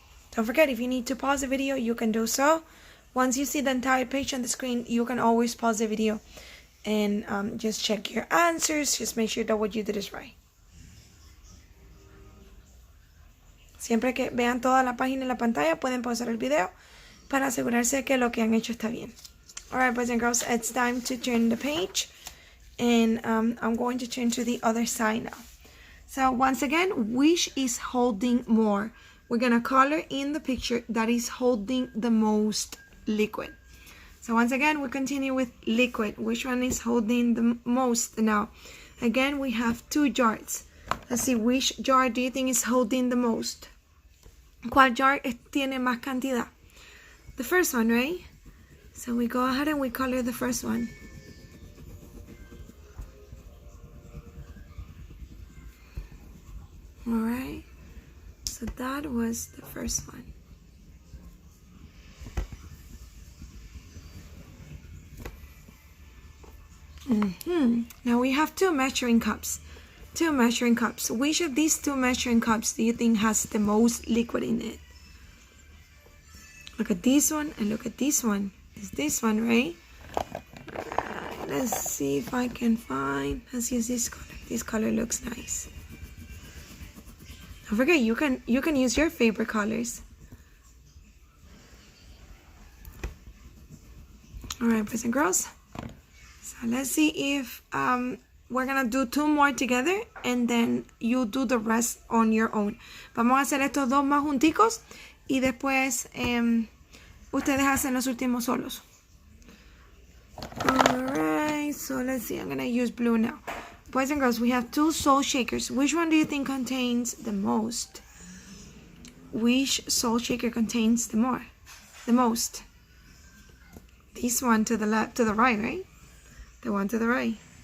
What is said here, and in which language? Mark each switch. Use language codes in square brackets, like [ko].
[en] Don't forget, if you need to pause the video, you can do so. Once you see the entire page on the screen, you can always pause the video and just check your answers. Just make sure that what you did is right. [es] Siempre que vean toda la página en la pantalla, pueden pausar el video para asegurarse que lo que han hecho está bien. [en] Alright, boys and girls, it's time to turn the page. And I'm going to turn to the other side now. So once again, which is holding more? We're going to color in the picture that is holding the most liquid. So once again, we continue with liquid. Which one is holding the most now? Again, we have 2 jars. Let's see, which jar do you think is holding the most? [es] ¿Cuál jar tiene más cantidad? [en] The first one, right? So we go ahead and we color the first one. Alright. So that was the first one. Now we have 2 measuring cups. 2 measuring cups. Which of these 2 measuring cups do you think has the most liquid in it? Look at this one and look at this one. It's this one, right? Let's see if I can find. Let's use this color. This color looks nice. Don't forget, you can use your favorite colors. Alright, boys and girls. So let's see if we're gonna do 2 more together and then you do the rest on your own. [es] Vamos a hacer estos 2 más junticos y después ustedes hacen los últimos solos. [en] Alright, so let's see. I'm gonna use blue now. Boys and girls, we have 2 salt shakers. Which one do you think contains the most? Which salt shaker contains the most? This one to the left, to the right, right? The one to the right.